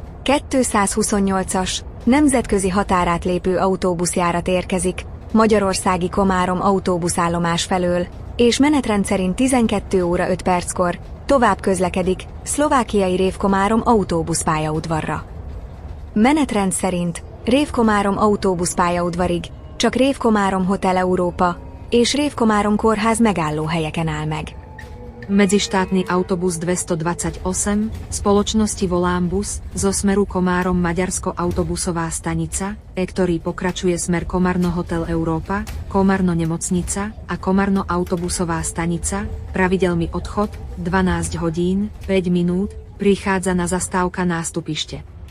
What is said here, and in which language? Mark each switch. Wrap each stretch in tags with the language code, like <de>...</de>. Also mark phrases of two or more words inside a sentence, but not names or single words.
<hu>228-as, nemzetközi határátlépő autóbuszjárat érkezik, magyarországi Komárom autóbuszállomás felől, és menetrend szerint 12 óra 5 perckor tovább közlekedik szlovákiai Rév-Komárom autóbuszpályaudvarra. Menetrend szerint Rév-Komárom autóbuszpályaudvarig csak Rév-Komárom Hotel Európa és Rév-Komárom kórház megállóhelyeken áll meg.</hu> <sk>Medzištátny autobus 228 spoločnosti Volambus zo smeru Komárom Maďarsko autobusová stanica, ktorý pokračuje smer Komárno Hotel Európa, Komárno nemocnica a Komárno autobusová stanica, pravidelný odchod 12 hodín 5 minút, prichádza na zastávka nástupište.</sk>